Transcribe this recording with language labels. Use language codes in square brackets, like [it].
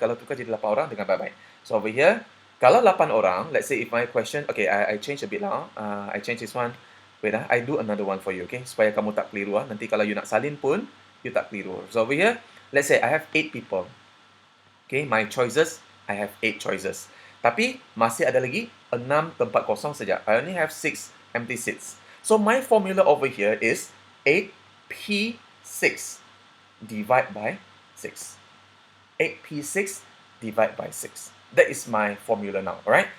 [ms] Kalau tukar jadi 8 orang, dengar baik-baik. [en] So over here, kalau 8 orang, let's say if my question, okay, I change a bit lah. I change this one. Wait I do another one for you, [ms] okay? Supaya kamu tak keliru. Nanti kalau you nak salin pun, you tak keliru. [en] So over here, let's say I have 8 people. Okay, my choices, I have 8 choices. [ms] Tapi masih ada lagi 6 tempat kosong saja. [en] I only have 6 empty seats. So my formula over here is 8p6 divide by 6. 8p6 divide by 6. That is my formula now, alright?